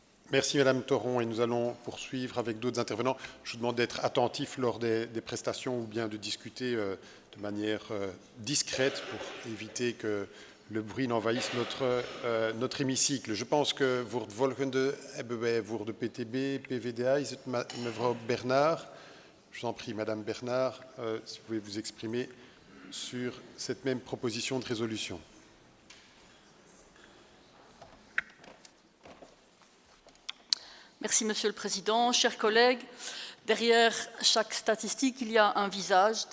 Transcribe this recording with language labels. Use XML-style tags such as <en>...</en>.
<fr>Merci Madame Thoron et nous allons poursuivre avec d'autres intervenants. Je vous demande d'être attentif lors des prestations ou bien de discuter de manière discrète pour éviter que le bruit n'envahisse notre hémicycle. Je pense que</fr> <nl>voor het volgende hebben wij voor de PTB, PVDA, is het mevrouw Bernard.</nl> <fr>Je vous en prie Madame Bernard, si vous pouvez vous exprimer sur cette même proposition de résolution. Merci, Monsieur le Président. Chers collègues, derrière chaque statistique, il y a un visage.</fr>